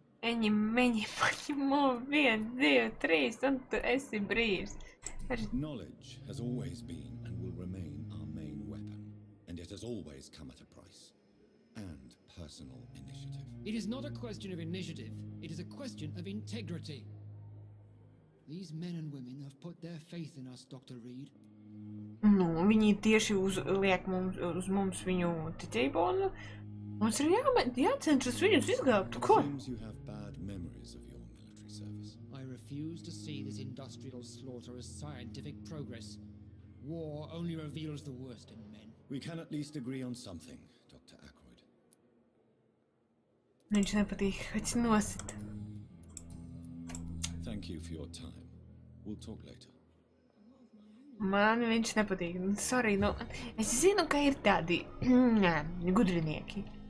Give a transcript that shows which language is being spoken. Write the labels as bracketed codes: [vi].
[lv] Eņi, meņi, paņemo, 1, 2, 3, un tu esi brīvs. [en] Knowledge has always been and will remain our main weapon, and it has always come at a price. And personal initiative. It is not a question of initiative, it is a question of integrity. These men and women have put their faith in us, Dr. Reed. [lv] Viņi tieši liek uz mums viņu ticību, un mums ir jācenšas viņus izglābt. Ko? [en] Seems you have bad memories of your military service. I refuse to see this industrial slaughter as scientific progress. War only reveals the worst in men. We can at least agree on something, Dr. Ackroyd. [lv] Viņš nepatīk, viņš nosit. [en] Thank you for your time. We'll talk later. [lv] Man viņš nepatīk. Sorry, es zinu, ka ir tādi gudrinieki.